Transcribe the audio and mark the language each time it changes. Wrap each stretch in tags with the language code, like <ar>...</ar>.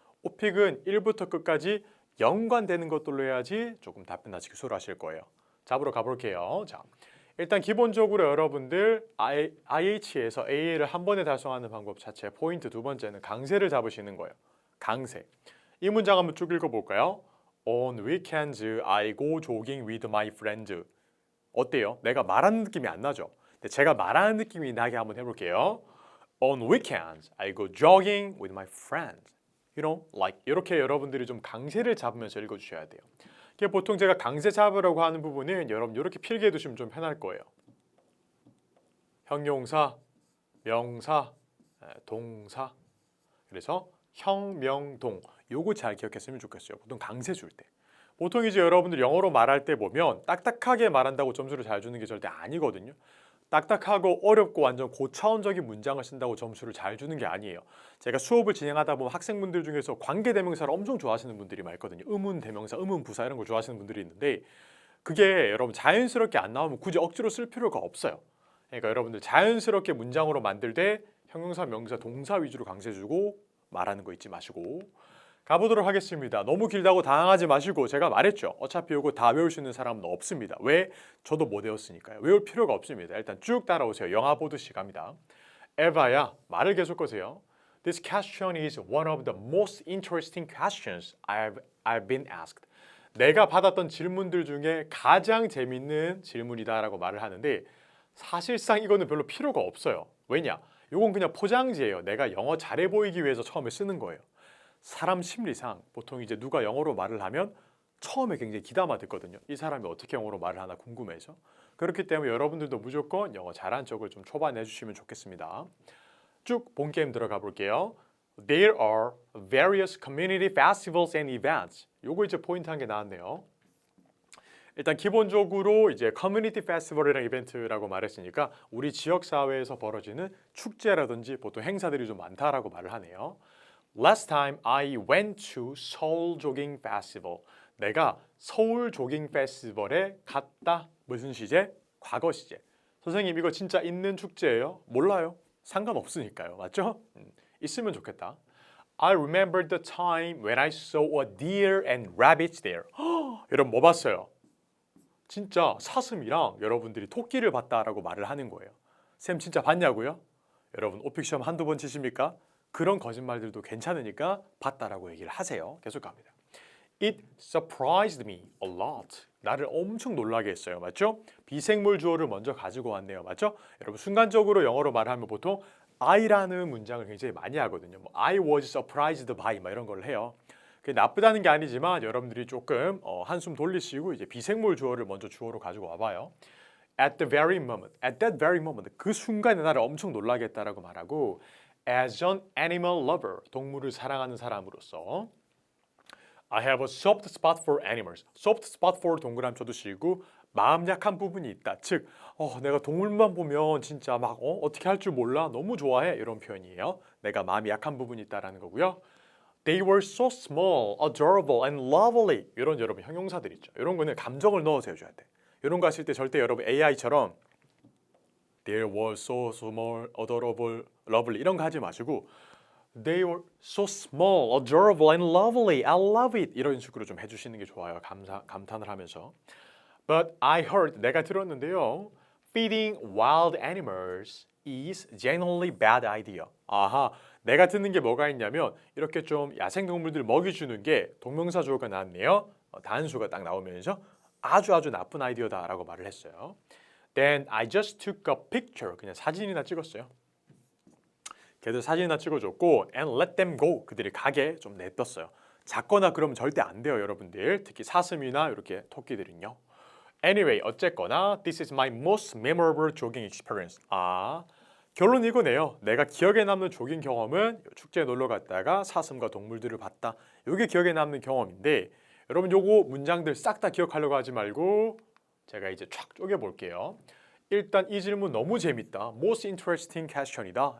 <ko>오픽은 1부터 끝까지 연관되는 것들로 해야지 조금 답변하시기 수월하실 거예요. 잡으러 가볼게요. 자, 일단 기본적으로 여러분들 IH에서 AA를 한 번에 달성하는 방법 자체 포인트 두 번째는 강세를 잡으시는 거예요. 강세. 이 문장 한번 쭉 읽어볼까요?</ko> <en>On weekends I go jogging with my friends.</en> <ko>어때요? 내가 말하는 느낌이 안 나죠? 근데 제가 말하는 느낌이 나게 한번 해볼게요.</ko> <en>On weekends I go jogging with my friends. You know, like</en> <ko>이렇게 여러분들이 좀 강세를 잡으면서 읽어주셔야 돼요. 이게 보통 제가 강세 잡으라고 하는 부분은 여러분 이렇게 필기해 두시면 좀 편할 거예요. 형용사, 명사, 동사. 그래서 형, 명, 동. 요거 잘 기억했으면 좋겠어요. 보통 강세 줄 때. 보통 이제 여러분들 영어로 말할 때 보면 딱딱하게 말한다고 점수를 잘 주는 게 절대 아니거든요. 딱딱하고 어렵고 완전 고차원적인 문장을 쓴다고 점수를 잘 주는 게 아니에요. 제가 수업을 진행하다 보면 학생분들 중에서 관계대명사를 엄청 좋아하시는 분들이 많거든요. 의문대명사, 의문부사 이런 걸 좋아하시는 분들이 있는데 그게 여러분 자연스럽게 안 나오면 굳이 억지로 쓸 필요가 없어요. 그러니까 여러분들 자연스럽게 문장으로 만들 때 형용사, 명사, 동사 위주로 강세 주고 말하는 거 잊지 마시고 가보도록 하겠습니다. 너무 길다고 당황하지 마시고 제가 말했죠. 어차피 이거 다 외울 수 있는 사람은 없습니다. 왜? 저도 못 외웠으니까요. 외울 필요가 없습니다. 일단 쭉 따라오세요. 영화 보듯이 갑니다. 에바야, 말을 계속 거세요.</ko> <en>This question is one of the most interesting questions I've been asked.</en> <ko>내가 받았던 질문들 중에 가장 재밌는 질문이다라고 말을 하는데 사실상 이거는 별로 필요가 없어요. 왜냐? 이건 그냥 포장지예요. 내가 영어 잘해 보이기 위해서 처음에 쓰는 거예요. 사람 심리상 보통 이제 누가 영어로 말을 하면 처음에 굉장히 기담아 듣거든요. 이 사람이 어떻게 영어로 말을 하나 궁금해서. 그렇기 때문에 여러분들도 무조건 영어 잘한 척을 좀 초반에 해주시면 좋겠습니다. 쭉 본 게임 들어가 볼게요.</ko> <en>There are various community festivals and events.</en> <ko>요거 이제 포인트 한 개 나왔네요. 일단 기본적으로 이제 커뮤니티 페스티벌이랑 이벤트라고 말했으니까 우리 지역 사회에서 벌어지는 축제라든지 보통 행사들이 좀 많다라고 말을 하네요.</ko> <en>Last time I went to Seoul Jogging Festival.</en> <ko>내가 서울 조깅 페스티벌에 갔다. 무슨 시제? 과거 시제. 선생님 이거 진짜 있는 축제예요? 몰라요. 상관없으니까요. 맞죠? 있으면 좋겠다.</ko> <en>I remember the time when I saw a deer and rabbits there.</en> <ko>여러분 뭐 봤어요? 진짜 사슴이랑 여러분들이 토끼를 봤다라고 말을 하는 거예요. 쌤 진짜 봤냐고요? 여러분 오픽 시험 한두 번 치십니까? 그런 거짓말들도 괜찮으니까 봤다라고 얘기를 하세요. 계속 갑니다.</ko> <en>It surprised me a lot.</en> <ko>나를 엄청 놀라게 했어요. 맞죠? 비생물 주어를 먼저 가지고 왔네요. 맞죠? 여러분 순간적으로 영어로 말하면 보통 I라는 문장을 굉장히 많이 하거든요. 뭐,</ko> <en>I was surprised by</en> <ko>막 이런 걸 해요. 그게 나쁘다는 게 아니지만 여러분들이 조금 한숨 돌리시고 이제 비생물 주어를 먼저 주어로 가지고 와봐요.</ko> <en>At the very moment, at that very moment,</en> <ko>그 순간에 나를 엄청 놀라게 했다라고 말하고</ko> <en>as an animal lover,</en> <ko>동물을 사랑하는 사람으로서</ko> <en>I have a soft spot for animals.</en> <ko>soft spot for 동그라미 쳐두시고 마음 약한 부분이 있다. 즉, 내가 동물만 보면 진짜 막 어떻게 할 줄 몰라. 너무 좋아해. 이런 표현이에요. 내가 마음이 약한 부분이 있다라는 거고요.</ko> <en>They were so small, adorable, and lovely.</en> <ko>이런 여러분 형용사들 있죠. 이런 거는 감정을 넣어서 해줘야 돼. 이런 거 하실 때 절대 여러분 AI처럼</ko> <en>They were so small, adorable, lovely</en> <ko>이런 거 하지 마시고</ko> <en>They were so small, adorable, and lovely. I love it.</en> <ko>이런 식으로 좀 해주시는 게 좋아요. 감탄을 하면서.</ko> <en>But I heard,</en> <ko>내가 들었는데요.</ko> <en>Feeding wild animals is generally bad idea.</en> <ko>아하, 내가 듣는 게 뭐가 있냐면 이렇게 좀 야생동물들 먹이주는 게 동명사 주어가 나왔네요. 단수가 딱 나오면서 아주 나쁜 아이디어다라고 말을 했어요.</ko> <en>Then I just took a picture.</en> <ko>그냥 사진이나 찍었어요. 걔들 사진이나 찍어줬고</ko> <en>and let them go.</en> <ko>그들이 가게 좀 냅뒀어요. 작거나 그러면 절대 안 돼요, 여러분들. 특히 사슴이나 이렇게 토끼들은요.</ko> <en>Anyway,</en> <ko>어쨌거나</ko> <en>this is my most memorable jogging experience.</en> <ko>결론 이거네요. 내가 기억에 남는 조깅 경험은 축제에 놀러 갔다가 사슴과 동물들을 봤다. 이게 기억에 남는 경험인데 여러분 요거 문장들 싹 다 기억하려고 하지 말고 제가 이제 촥 쪼개볼게요. 일단 이 질문 너무 재밌다.</ko> <en>Most interesting question</en> <ko>이다.</ko>